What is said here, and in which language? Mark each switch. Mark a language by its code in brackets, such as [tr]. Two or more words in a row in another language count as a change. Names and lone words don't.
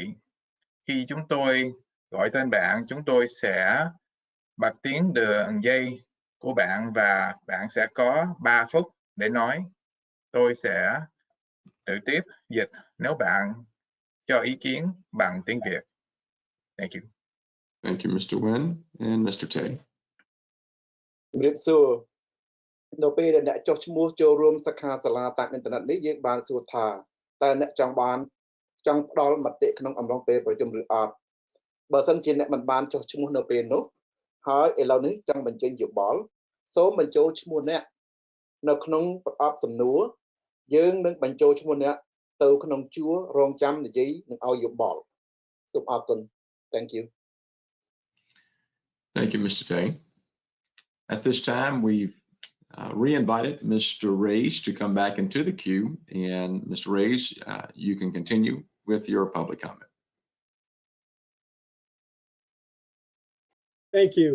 [vi] Khi chúng tôi gọi tên bạn, chúng tôi sẽ bật tiếng đường dây của bạn và bạn sẽ có 3 phút để nói. Tôi sẽ tự tiếp dịch nếu bạn cho ý kiến bằng tiếng Việt. [en] Thank you. Thank you, Mr. Nguyen and Mr. Tay. [km] ជំរាបសួរនៅពេលដែលអ្នកចុះឈ្មោះចូលរួមសិក្ខាសាលាតាមអ៊ីនធឺណិតនេះយើងបានសួរថាតើអ្នកចង់ផ្ដល់មតិក្នុងអំឡុងពេលប្រជុំឬអត់បើសិនជាអ្នកមិនបានចុះឈ្មោះនៅពេលនោះហើយឥឡូវនេះចង់បញ្ចេញយោបល់សូមបញ្ចូលឈ្មោះអ្នកនៅក្នុងប្រអប់សំណួរយើងនឹងបញ្ចូលឈ្មោះអ្នកទៅក្នុងជួររងចាំនិយាយនឹងឲ្យយោបល់សូមអរគុណ [en] Thank you. Thank you, Mr. Tay. At this time, we've re-invited Mr. Reyes to come back into the queue. And Mr. Reyes, you can continue with your public comment. Thank you.